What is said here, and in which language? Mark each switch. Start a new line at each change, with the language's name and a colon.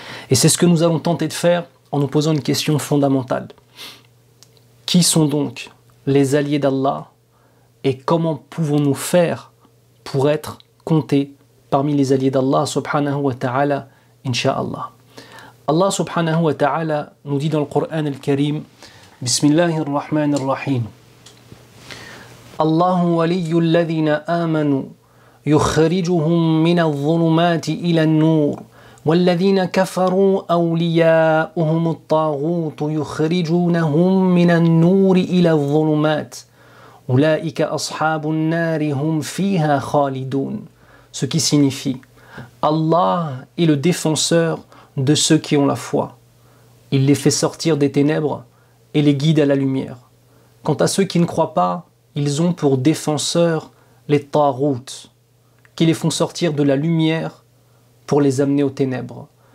French: Et c'est ce que nous allons tenter de faire en nous posant une question fondamentale. Qui sont donc les alliés d'Allah et comment pouvons-nous faire pour être comptés parmi les alliés d'Allah subhanahu wa ta'ala, insha'Allah. Allah subhanahu wa ta'ala nous dit dans le Coran al-Karim,
Arabic: Bismillahir Rahmanir Rahim, Allahu waliyyu alladhina amanu يخرجهم من الظلمات إلى النور والذين كفروا أولياؤهم الطاغوت يخرجونهم من النور إلى الظلمات أولئك أصحاب النار هم فيها خالدون.
French: Ce qui signifie Allah est le défenseur de ceux qui ont la foi. Il les fait sortir des ténèbres et les guide à la lumière. Quant à ceux qui ne croient pas, ils ont pour défenseurs les taghouts, qui les font sortir de la lumière pour les amener aux ténèbres.